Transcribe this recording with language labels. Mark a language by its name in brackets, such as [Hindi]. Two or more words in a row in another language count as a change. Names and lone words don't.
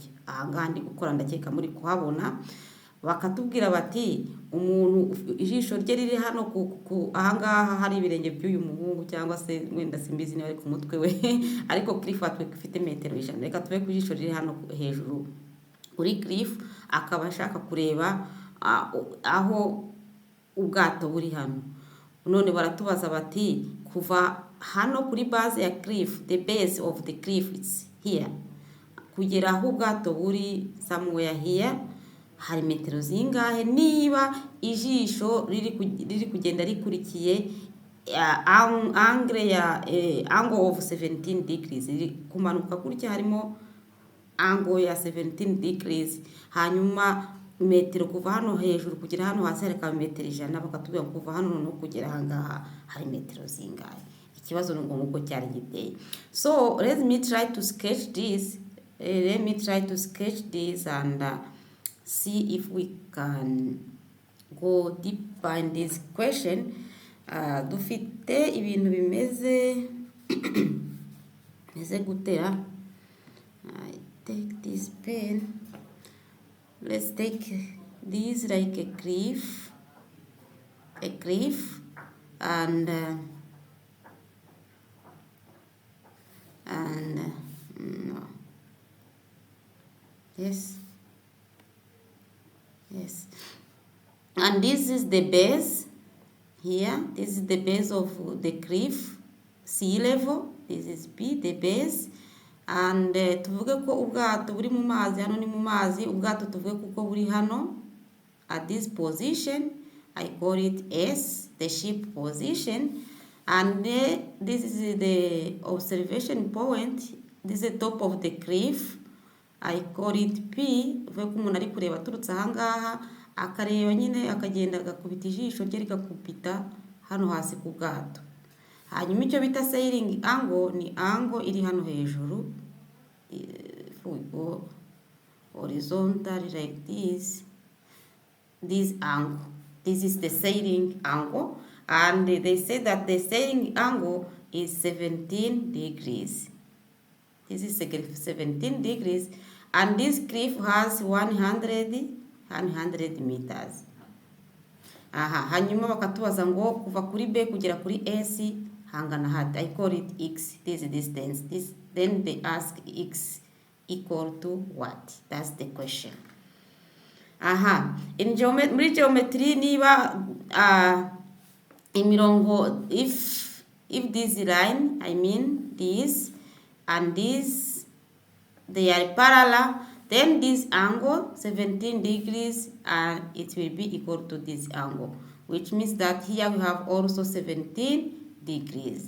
[Kinyarwanda] Ahangaha ndi gukora ndakeka muri kuhabona. Bakatubwira bati umuntu ijisho rye riri hano ahangaha hari ibirenge by'uyu muhungu cyangwa se wenda simbizi niba ari ku mutwe we ariko cliff ifite metero 100. Reka tuve ku ijisho riri hano hejuru kuri cliff, akaba ashaka kureba aho ubwato buri hano. None baratubaza bati kuva hano kuri base ya cliff, [English] the base of the cliff is here, [Kinyarwanda] kugera aho ubwato buri [English] somewhere here [Kinyarwanda] hari metero zingahe, niba ijisho riri kugenda rikurikiye [English] angle of 17 degrees, [Kinyarwanda] kumanuka gutya harimo angle ya 17 degrees, hanyuma metero kuva hano hejuru kugera hano hasi hareka metero 100, bakatubwira kuva hano no kugera ahangaha hari metero zingahe. Ikibazo ngo nguko cyari giteye. [English] So let me try to sketch this. And see if we can go deeper in this question. [Kinyarwanda] Dufite ibintu bimeze gutera. [English] I take this pen. Let's take this like a cliff, and no. Yes, and this is the base here. This is the base of the cliff, sea level. This is B, the base. And [Kinyarwanda] tuvuge ko ubwato buri mu mazi, hano ni mu mazi, ubwato tuvuge kuko buri hano [English] at this position. I call it S, the ship position. And this is the observation point. This is the top of the cliff. I call it P. [Kinyarwanda] Tuvuge ko umuntu ari kureba aturutse ahangaha akareba nyine akagenda agakubita ijisho rye rigakubita hano hasi ku bwato. Hanyuma icyo bita [English] sailing angle [Kinyarwanda] ni angle iri hano hejuru. [English] If we go horizontally like this angle, this is the sailing angle, and they say that the sailing angle is 17 degrees. This is 17 degrees, and this cliff has 100 meters. [Kinyarwanda] Hanyuma bakatubaza ngo kuva kuri B kugera kuri S hangana hati. [English] I call it X, this distance. Then they ask X equal to what? That's the question. In geometry [Kinyarwanda] niba imirongo, [English] if this line, I mean this and this, they are parallel, then this angle 17 degrees and it will be equal to this angle, which means that here we have also 17 degrees.